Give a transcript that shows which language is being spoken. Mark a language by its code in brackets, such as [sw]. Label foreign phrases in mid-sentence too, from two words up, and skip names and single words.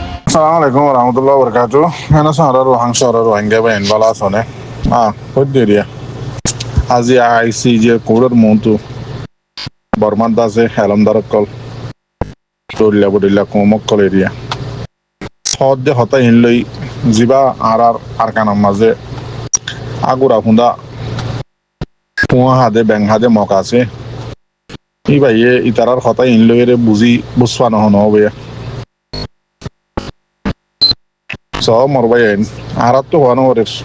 [ar] السلام عليكم ورحمة الله وبركاته. [rhg] Ana sara rohang sara rohingya ba en bala sone. Hodde আজি আইসি যে কোড়ের মন্তু বর্মান দাসে হেলাম দারকল দরিলা বডিলা কোমক্কল এরিয়া সদ্দে হতা ইনলই জিবা আর আরকানাম মাঝে আগুরা ফুন্দা পুয়া হাদে ব্যাং হাদে মক আছে ই ভাইয়ে ইতারার হতা ইনলই রে বুঝবা নহন হবে সব মরবাই আইন আর তো হওয়ানো ওরে